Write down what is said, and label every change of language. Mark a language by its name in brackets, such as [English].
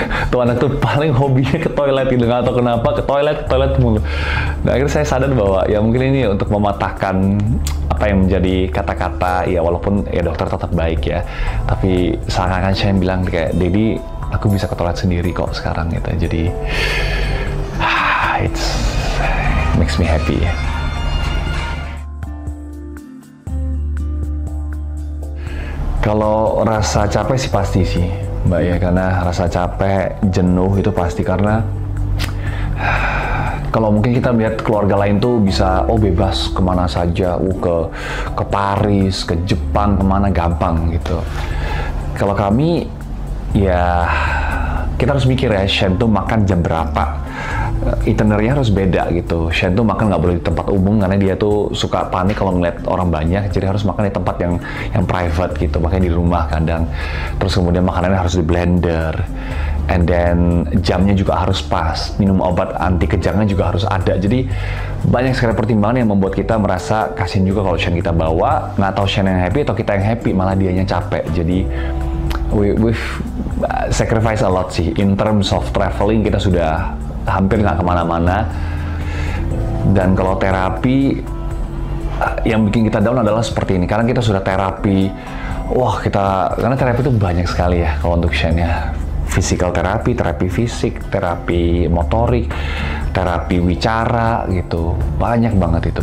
[Indonesian] Tuh anak tuh paling hobinya ke toilet gitu, nggak tahu kenapa ke toilet mulu. Nah akhirnya saya sadar bahwa ya mungkin ini untuk mematahkan apa yang menjadi kata-kata ya, walaupun ya dokter tetap baik ya, tapi seakan-akan saya bilang kayak Dedi aku bisa ke toilet sendiri kok sekarang gitu. Jadi [English] it's makes me happy [Indonesian] ya. Kalau rasa capek sih pasti sih Mbak ya, karena rasa capek, jenuh itu pasti, karena Kalau mungkin kita lihat keluarga lain tuh bisa bebas kemana saja, ke Paris, ke Jepang, kemana gampang gitu. Kalau kami ya kita harus mikir ya, Shen tuh makan jam berapa, itinerary harus beda gitu. Shen tuh makan nggak boleh di tempat umum karena dia tuh suka panik kalau ngeliat orang banyak, jadi harus makan di tempat yang private gitu, makanya di rumah kadang. Terus kemudian makanannya harus di blender, [English] and then [Indonesian] jamnya juga harus pas, minum obat anti kejangnya juga harus ada. Jadi banyak sekali pertimbangan yang membuat kita merasa kasian juga kalau Shen kita bawa, nggak tahu Shen yang happy atau kita yang happy, malah dianya capek. Jadi [English] we've sacrifice a lot [Indonesian] sih [English] in terms of traveling. [Indonesian] Kita sudah hampir nggak kemana-mana, dan kalau terapi yang bikin kita down adalah seperti ini, karena kita sudah terapi. Karena terapi itu banyak sekali ya kalau untuk Shen ya. Physical terapi, terapi fisik, terapi motorik, terapi wicara gitu, banyak banget itu.